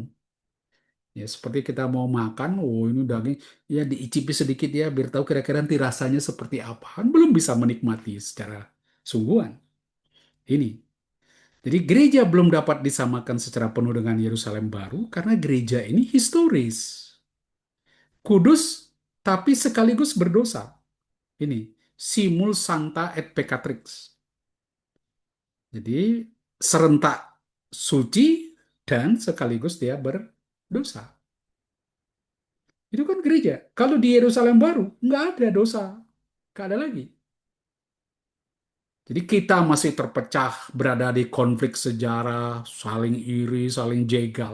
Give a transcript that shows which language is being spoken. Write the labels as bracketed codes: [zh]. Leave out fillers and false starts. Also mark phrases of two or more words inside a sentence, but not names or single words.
[id] Ya seperti kita mau makan, oh ini daging, ya diicipi sedikit ya biar tahu kira-kira nanti rasanya seperti apa. Kan belum bisa menikmati secara sungguhan. Ini. Jadi gereja belum dapat disamakan secara penuh dengan Yerusalem baru karena gereja ini historis. Kudus tapi sekaligus berdosa. [la] Ini simul sancta et peccatrix. [id] Jadi serentak suci dan sekaligus dia berdosa. Itu kan gereja. Kalau di Yerusalem baru nggak ada dosa, nggak ada lagi. Jadi kita masih terpecah, berada di konflik sejarah, saling iri, saling jegal.